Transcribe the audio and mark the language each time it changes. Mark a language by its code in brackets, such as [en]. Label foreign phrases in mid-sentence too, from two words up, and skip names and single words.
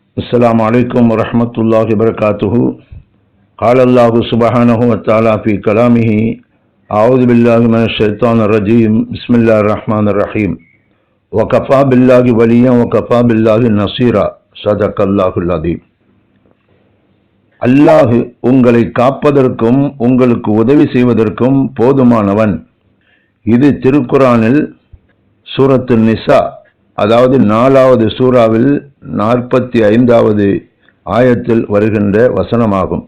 [ar] السلام عليكم ورحمة الله وبركاته. قال الله سبحانه وتعالى في كلامه أعوذ بالله من الشيطان الرجيم بسم الله الرحمن الرحيم وكفى بالله وليا وكفى بالله نصيرا صدق الله العظيم. [ta] அல்லாஹ் உங்களை காப்பதற்கும் உங்களுக்கு உதவி செய்வதற்கும் போதுமானவன். இது திருக்குரானில் சூரத்து நிசா, அதாவது 4வது சூறாவில் 45வது ஆயத்தில் வருகின்ற வசனமாகும்.